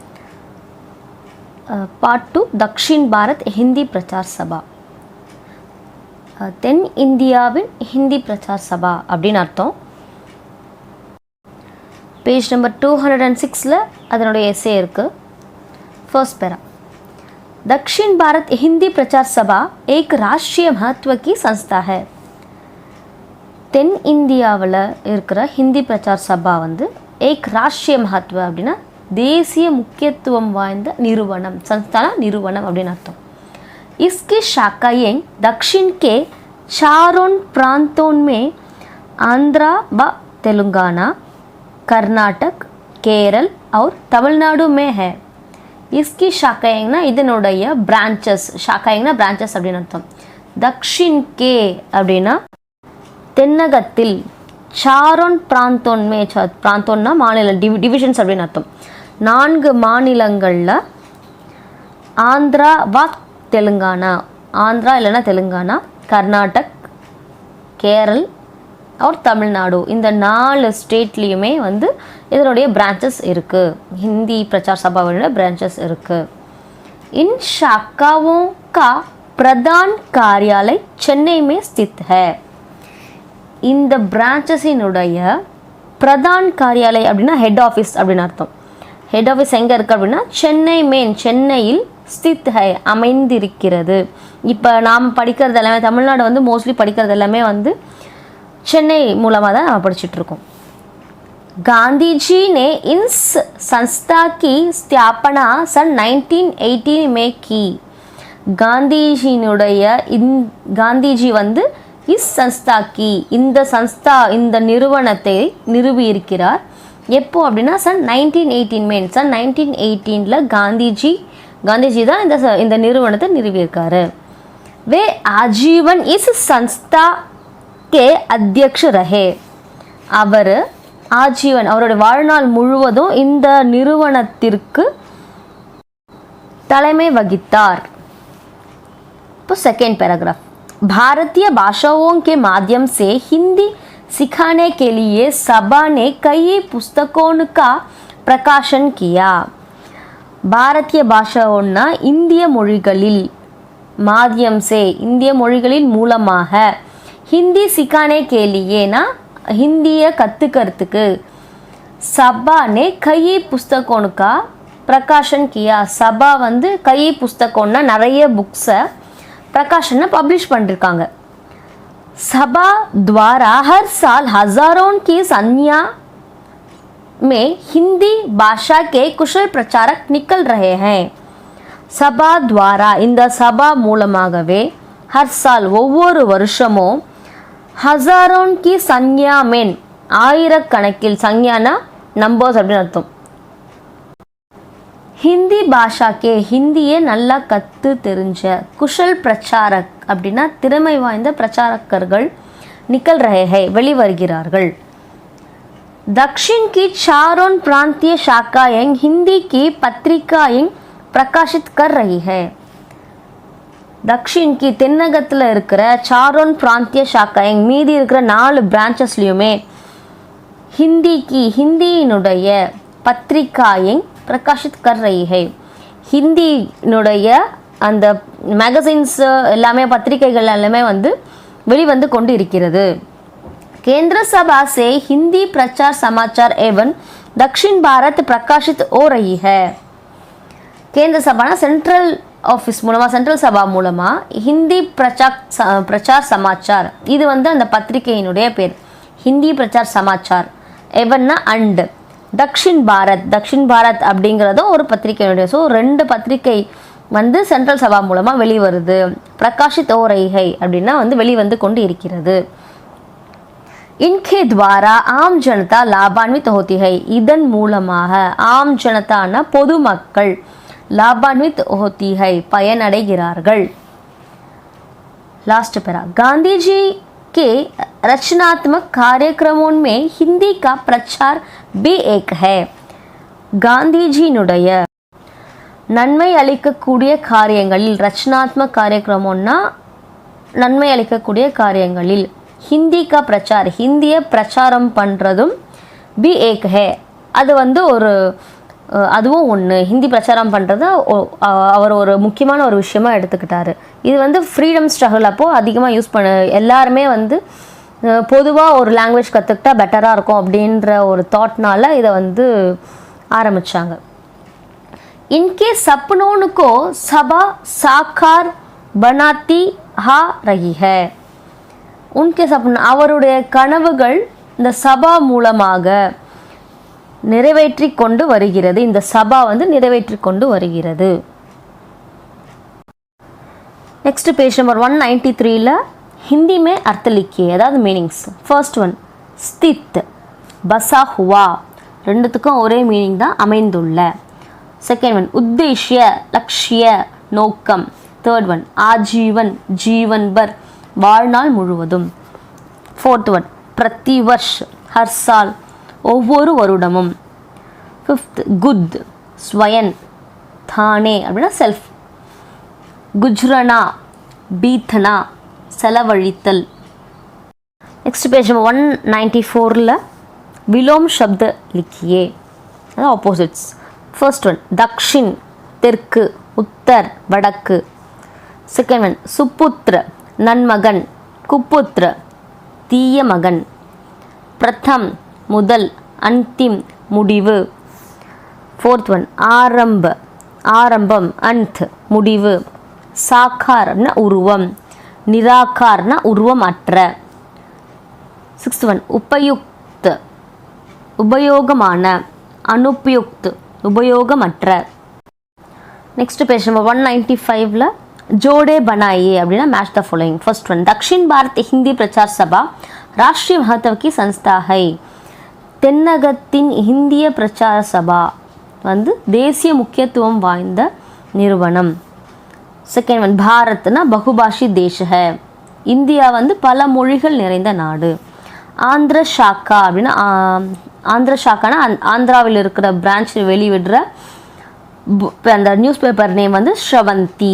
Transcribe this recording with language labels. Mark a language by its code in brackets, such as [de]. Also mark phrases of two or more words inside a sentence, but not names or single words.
[ta] பார்ட் 2 தக்ஷின் பாரத் ஹிந்தி பிரச்சார் சபா. தென் இந்தியாவின் ஹிந்தி பிரச்சார் சபா அப்படின்னு அர்த்தம். [en] page number [ta] 206 அதனுடைய எஸ்ஏ இருக்குது. [en] first para, [hi] दक्षिण भारत हिंदी प्रचार सभा एक राष्ट्रीय महत्व की संस्था है. [ta] தென் இந்தியாவில் இருக்கிற ஹிந்தி பிரச்சார் சபா வந்து [hi] एक राष्ट्रीय महत्व [ta] அப்படின்னா தேசிய முக்கியத்துவம் வாய்ந்த நிறுவனம், संस्था நிறுவனம் அப்படின்னு அர்த்தம். [hi] इसकी शाखाएं दक्षिण के चारों प्रांतों में आंध्रा व तेलंगाना, कर्नाटक, केरल और तमिलनाडु में है. इसकी शाखाएंगना [ta] இதனுடைய பிரான்ச்சஸ், ஷாக்காயங்னா பிரான்ச்சஸ் அப்படின்னு அர்த்தம். [hi] दक्षिण के [ta] அப்படின்னா தென்னகத்தில், [hi] चारों प्रांतों में, [ta] பிராந்தோன்னா மாநில டிவிஷன்ஸ் அப்படின்னு அர்த்தம். 4 மாநிலங்களில் ஆந்திரா வா தெலுங்கானா, ஆந்திரா இல்லைன்னா தெலுங்கானா, கர்நாடக், கேரள் और தமிழ்நாடு, இந்த 4 ஸ்டேட்லேயுமே வந்து இதனுடைய பிரான்ச்சஸ் இருக்குது. हिंदी प्रचार सभा ब्रांचेस இருக்குது. [hi] इन शाखाओं का प्रधान कार्यालय चेन्नई में स्थित है. [ta] இந்த பிரான்ச்சஸினுடைய [hi] प्रधान कार्यालय [ta] அப்படின்னா [en] head office [ta] அப்படின்னு அர்த்தம். [en] head office [ta] எங்கே இருக்குது அப்படின்னா சென்னை மெயின், சென்னையில் [hi] स्थित है [ta] அமைந்திருக்கிறது. இப்போ நாம் படிக்கிறது எல்லாமே, தமிழ்நாடு வந்து மோஸ்ட்லி படிக்கிறது எல்லாமே வந்து சென்னை மூலமாக தான் நம்ம படிச்சுட்ருக்கோம். [hi] गांधी जी ने इन संस्था की स्थापना सन 1918 में की. [ta] காந்திஜி வந்து [hi] इस संस्था की, [ta] இந்த சன்ஸ்தா, இந்த நிறுவனத்தை நிறுவியிருக்கிறார். எப்போ அப்படின்னா [hi] सन 1918 में, [ta] சன் 1918 காந்திஜி தான் இந்த நிறுவனத்தை நிறுவியிருக்காரு. [hi] वे आजीवन इस संस्था के अध्यक्ष रहे. [ta] அவர் ஆஜீவன், அவருடைய வாழ்நாள் முழுவதும் இந்த நிறுவனத்திற்கு தலைமை வகித்தார். [hi] இப்போ [en] second paragraph, [hi] भारतीय भाषाओं के माध्यम से हिंदी सिखाने के लिए सभा ने कई पुस्तकों का प्रकाशन किया. भारतीय भाषाओं [ta] இந்திய மொழிகளில், [hi] माध्यम से [ta] இந்திய மொழிகளின் மூலமாக, [hi] हिंदी सिखाने के लिए [ta] ஹிந்தியை கற்றுக்கிறதுக்கு, [hi] सभा ने कई पुस्तकों का प्रकाशन किया. [ta] சபா வந்து [hi] कई पुस्तकें [ta] நிறைய புக்ஸை, பிரகாஷனை பப்ளிஷ் பண்ணிருக்காங்க. [hi] சபா द्वारा हर साल हजारों की संख्या में हिंदी भाषा के कुशल प्रचारक निकल रहे हैं. सभा द्वारा, [ta] இந்த சபா மூலமாகவே, [hi] हर साल [ta] ஒவ்வொரு வருஷமும், [hi] हज़ारों की संख्या में [ta] ஆயிரக்கணக்கில், சன்யானா நம்பர்ஸ் அப்படின்னு அர்த்தம், [hi] हिंदी भाषा के [ta] ஹிந்தியை நல்லா கற்று தெரிஞ்ச, [hi] कुशल प्रचारक [ta] அப்படின்னா திறமை வாய்ந்த பிரச்சாரகர்கள், [hi] निकल रहे हैं [ta] வெளிவருகிறார்கள். [hi] दक्षिण की चारों प्रांतीय शाखाएं हिंदी की पत्रिकाएं प्रकाशित कर रही है. दक्षिण की [ta] தென்னகத்தில் இருக்கிற [hi] चारों प्रांतीय शाखाएं, [ta] மீதி இருக்கிற 4 பிரான்ச்சஸ்லையுமே ஹிந்தியினுடைய [hi] पत्रिकाएं प्रकाशित कर रही है, [ta] ஹிந்தியினுடைய அந்த மேகசின்ஸ் எல்லாமே, பத்திரிகைகள் எல்லாமே வந்து வெளிவந்து கொண்டு இருக்கிறது. [hi] केंद्र सभा से हिंदी प्रचार समाचार एवं दक्षिण भारत प्रकाशित हो रही है. केंद्र सभा [en] central office [ta] மூலமாக, சென்ட்ரல் சபா மூலமாக ஹிந்தி பிரச்சார் சமாச்சார், இது வந்து அந்த பத்திரிகையினுடைய பேர், ஹிந்தி பிரச்சார் சமாச்சார். எவன்னா அண்ட் தக்ஷின் பாரத் அப்படிங்கிறதும் ஒரு பத்திரிகையினுடைய. ஸோ 2 பத்திரிகை வந்து சென்ட்ரல் சபா மூலமாக வெளிவருது. [hi] प्रकाशित हो रही [ta] அப்படின்னா வந்து வெளிவந்து கொண்டு இருக்கிறது. [hi] इनके द्वारा आम जनता लाभान्वित होती है. [ta] இதன் மூலமாக [hi] आम जनता [ta] பொதுமக்கள், [hi] लाभान्वित होती है பயனடைகிறார்கள். [en] last para, [hi] गांधी जी के रचनात्मक कार्यक्रमों में हिंदी का प्रचार भी एक है. [ta] காந்திஜியினுடைய நன்மை அளிக்கக்கூடிய காரியங்களில், [hi] रचनात्मक कार्यक्रम [ta] நன்மை அளிக்கக்கூடிய காரியங்களில் [hi] हिंदी का प्रचार, [ta] ஹிந்தியை பிரச்சாரம் பண்ணுறதும் [hi] भी एक है, [ta] அது வந்து ஒரு அதுவும் ஒன்று. ஹிந்தி பிரச்சாரம் பண்ணுறது அவர் ஒரு முக்கியமான ஒரு விஷயமாக எடுத்துக்கிட்டாரு. இது வந்து [en] freedom struggle [ta] அப்போது அதிகமாக யூஸ் எல்லாருமே வந்து பொதுவாக ஒரு லாங்குவேஜ் கற்றுக்கிட்டா பெட்டராக இருக்கும் அப்படின்ற ஒரு தாட்னால இதை வந்து ஆரம்பித்தாங்க. [hi] इनके सपनों को सभा साकार बनाती आ रही है. उनके सपन [ta] அவருடைய கனவுகள் இந்த சபா மூலமாக நிறைவேற்றி கொண்டு வருகிறது. இந்த சபா வந்து நிறைவேற்றி கொண்டு வருகிறது. [en] next page number 193 [hi] हिंदी में अर्थ लिखिए, [ta] அதாவது மீனிங்ஸ். [en] first one [hi] स्थित, बसा हुआ, [ta] ரெண்டுத்துக்கும் ஒரே மீனிங் தான், அமைந்துள்ள. [en] second one [hi] उद्देश्य, लक्ष्य, नोक्कम. [en] third one [hi] आजीवन, जीवन भर, [ta] வாழ்நாள் முழுவதும். [en] fourth one [hi] प्रतिवर्ष, हर साल, [ta] ஒவ்வொரு வருடமும். [hi] फिफ्थ गुद, स्वयं, [ta] தானே அப்படின்னா [hi] செல்ஃப். गुजरना, बीतना, செலவழித்தல். [en] next page number 194 [hi] विलोम शब्द लिखिए, अதாவது ऑपोजिट्स. [en] first one [hi] दक्षिण, தெற்கு, उत्तर, வடக்கு. [en] second one [hi] सुपुत्र, नन्मगन, कुपुत्र, [ta] தீய மகன். [hi] प्रथम, முதல், अंतिम, முடிவு. [en] fourth one [hi] आरंभ, [ta] ஆரம்பம், अंत, முடிவு. साकार உருவம், निराकार உருவம் அற்ற. [en] sixth one [hi] उपयुक्त, உபயோகமான, अनुपयुक्त, உபயோகமற்ற. [en] next page number 195 [hi] जोड़े बनाइए அப்படின்னா [en] match the following. first one [hi] दक्षिण भारत हिंदी प्रचार सभा राष्ट्रीय महत्व की संस्था है. [ta] தென்னகத்தின் இந்திய பிரச்சார சபா வந்து தேசிய முக்கியத்துவம் வாய்ந்த நிறுவனம். [en] second one [hi] भारत बहुभाषी देश है, [ta] இந்தியா வந்து பல மொழிகள் நிறைந்த நாடு. [hi] आंध्र शाखा [ta] அப்படின்னா [hi] आंध्र शाखा [ta] ஆந்திராவில் இருக்கிற பிரான்ச் வெளிவிடுற அந்த [en] news paper name [ta] வந்து ஸ்ரவந்தி.